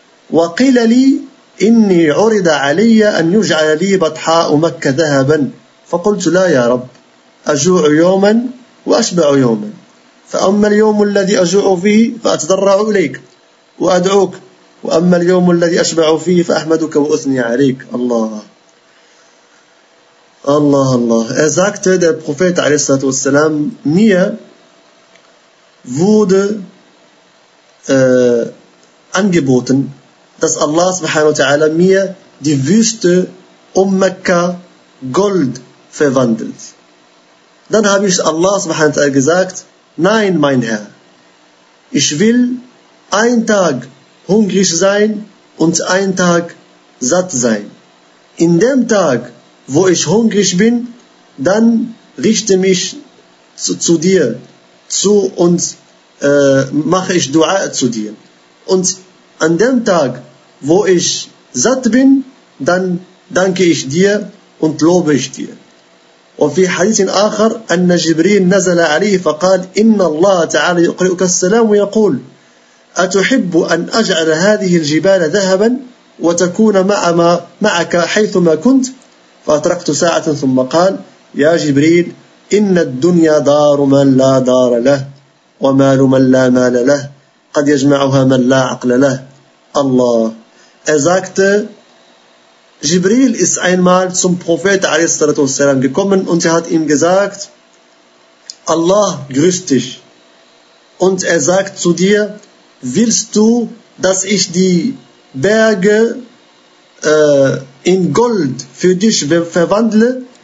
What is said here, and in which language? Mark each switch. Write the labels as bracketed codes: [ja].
[ar] وقيل لي إني عرض علي أن يجعل لي بطحاء مكة ذهبا فقلت لا يا رب أجوع يوما وأشبع يوما فأما اليوم الذي أجوع فيه فأتضرع إليك وأدعوك وأما اليوم الذي أشبع فيه فأحمدك وأثني عليك. الله الله الله. [de] Er sagte, der Prophet [ar] عليه الصلاة والسلام, [de] mir wurde angeboten, dass Allah subhanahu wa ta'ala mir die Wüste um Mekka Gold verwandelt. Dann habe ich Allah subhanahu wa ta'ala gesagt, nein, mein Herr, ich will einen Tag hungrig sein und einen Tag satt sein. In dem Tag, wo ich hungrig bin, dann richte mich zu dir zu und mache ich Dua zu dir. Und an dem Tag, wo ich satt bin, dann danke ich dir und lobe ich dir. [ar] Und في حديث آخر أن جبريل نزل عليه فقال إن الله تعالى يقرئك السلام ويقول أتحب أن أجعل هذه الجبال ذهبا وتكون معك حيثما كنت فأطرقت ساعة ثم قال يا جبريل إن الدنيا دار من لا دار له ومال من لا مال له قد يجمعها من لا عقل له. الله. [de] Er sagte, Jibril ist einmal zum Prophet a.s. gekommen und er hat ihm gesagt, Allah grüßt dich. Und er sagt zu dir, willst du, dass ich die Berge in Gold für dich verwandle?